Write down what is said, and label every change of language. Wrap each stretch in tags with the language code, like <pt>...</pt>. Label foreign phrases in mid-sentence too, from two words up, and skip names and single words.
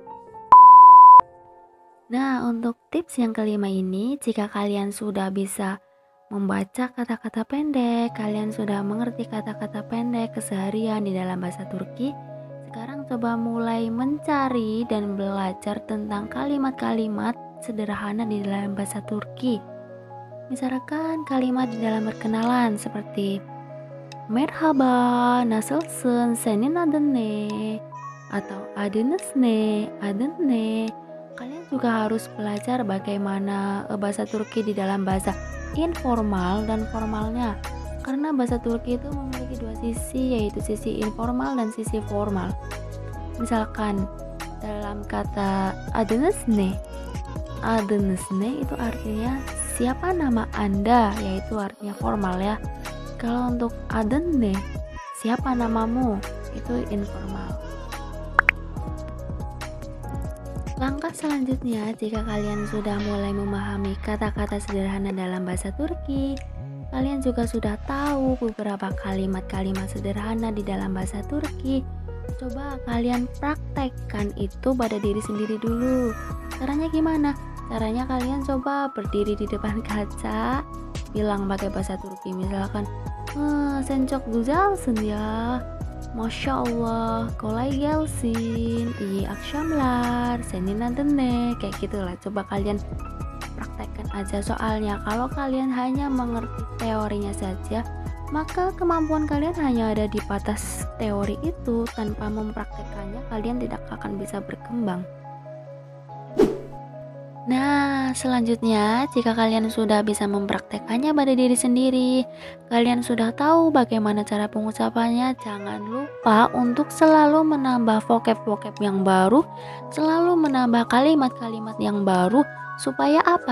<id>Nah, untuk tips yang kelima ini, jika kalian sudah bisa membaca kata-kata pendek, kalian sudah mengerti kata-kata pendek keseharian di dalam bahasa Turki, sekarang coba mulai mencari dan belajar tentang kalimat-kalimat sederhana di dalam bahasa Turki. Misalkan kalimat di dalam perkenalan seperti</id> <tr>Merhaba, nasılsın, senin adın ne? Atau adınız ne, adın ne?</tr> <id>Kalian juga harus belajar bagaimana bahasa Turki di dalam bahasa informal dan formalnya. Karena bahasa Turki itu memiliki dua sisi, yaitu sisi informal dan sisi formal. Misalkan dalam kata</id> <tr>adınız ne? Adınız ne</tr> <id>itu artinya siapa nama Anda, yaitu artinya formal ya. Kalau untuk</id> <tr>adın ne,</tr> <id>siapa namamu, itu informal. Langkah selanjutnya, jika kalian sudah mulai memahami kata-kata sederhana dalam bahasa Turki, kalian juga sudah tahu beberapa kalimat-kalimat sederhana di dalam bahasa Turki. Coba kalian praktekkan itu pada diri sendiri dulu. Caranya gimana? Caranya kalian coba berdiri di depan kaca, bilang pakai bahasa Turki, misalkan</id> <tr>sen çok güzelsin ya,</tr> <ar>Masya Allah,</ar> <tr>kolay gelsin, iyi akşamlar, senin adın ne,</tr> <id>kayak gitulah. Coba kalian praktekkan aja, soalnya kalau kalian hanya mengerti teorinya saja, maka kemampuan kalian hanya ada di batas teori itu. Tanpa mempraktekannya, kalian tidak akan bisa berkembang. Nah, selanjutnya, jika kalian sudah bisa mempraktekannya pada diri sendiri, kalian sudah tahu bagaimana cara pengucapannya, jangan lupa untuk selalu menambah vocab-vocab yang baru, selalu menambah kalimat-kalimat yang baru, supaya apa?</id>